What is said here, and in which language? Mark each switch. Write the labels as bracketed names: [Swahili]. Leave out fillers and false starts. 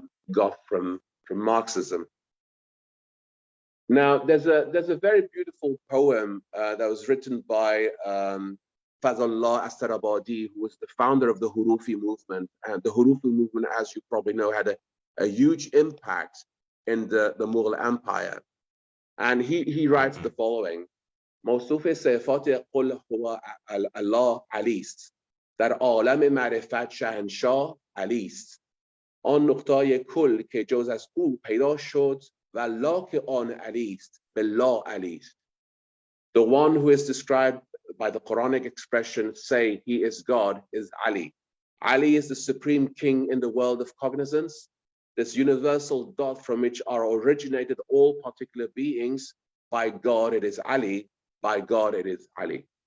[English] got from Marxism. Now, there's a very beautiful poem that was written by Fazlullah Astarabadi, who was the founder of the Hurufi movement. And the Hurufi movement, as you probably know, had a huge impact in the Mughal Empire. And he writes the following: [Persian] موصوف صفات قل هو الله علی است، در عالم معرفت شهنشاه علی است، آن نقطه کل که جز از او پیدا شد و لاک آن علی است بالله علی است. [English] The one who is described by the Quranic expression, say he is God, is Ali. Ali is the supreme king in the world of cognizance, this universal dot from which are originated all particular beings. By God it is Ali, by God it is Ali.